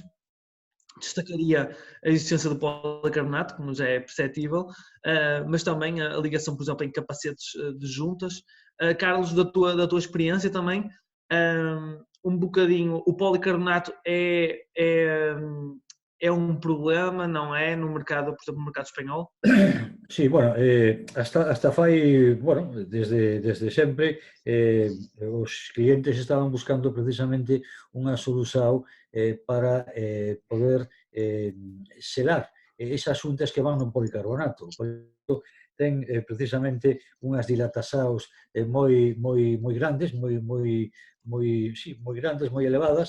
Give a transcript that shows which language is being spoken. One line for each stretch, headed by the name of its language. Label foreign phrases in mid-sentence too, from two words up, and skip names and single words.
Portuguese: Destacaria a existência do policarbonato, como já é perceptível, mas também a ligação, por exemplo, em capacetes de juntas. Carlos, da tua experiência também, um bocadinho, o policarbonato é um problema, não é, no mercado, por exemplo, no mercado espanhol?
Galician: Sí, bueno, hasta fai, bueno, desde sempre os clientes estaban buscando precisamente unha solución para poder selar esas xuntas que van no policarbonato. O policarbonato ten precisamente unhas dilatacións moi grandes, moi grandes, moi elevadas.